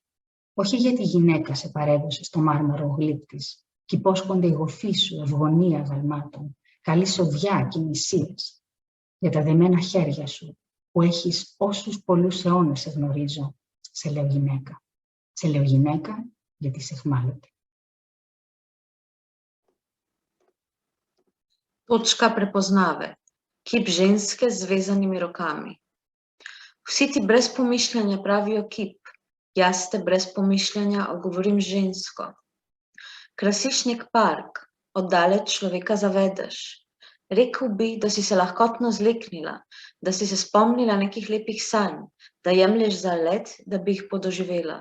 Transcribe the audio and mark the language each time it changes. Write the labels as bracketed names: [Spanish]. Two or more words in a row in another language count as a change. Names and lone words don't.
[Greek] Όχι γιατί η γυναίκα σε παρέδωσε στο μάρμαρο γλύπτης, κι υπόσχονται η γοφή σου ευγονία αγαλμάτων, καλή σοδιά και νησίες για τα δεμένα χέρια σου, που έχεις όσους πολλούς αιώνες σε γνωρίζω, σε λέω γυναίκα. Σε λέω γυναίκα γιατί είσαι εχμάλωτη. [Slovenian] Točka prepoznave. Kip ženske z vezanimi rokami. Vsi ti brez pomišljanja pravijo kip. Jaz te brez pomišljanja ogovorim žensko. Krasiš nek park, oddaleč človeka zavedeš. Rekel bi, da si se lahkotno zleknila, da si se spomnila nekih lepih sanj, da jemlješ za let, da bi jih podoživela.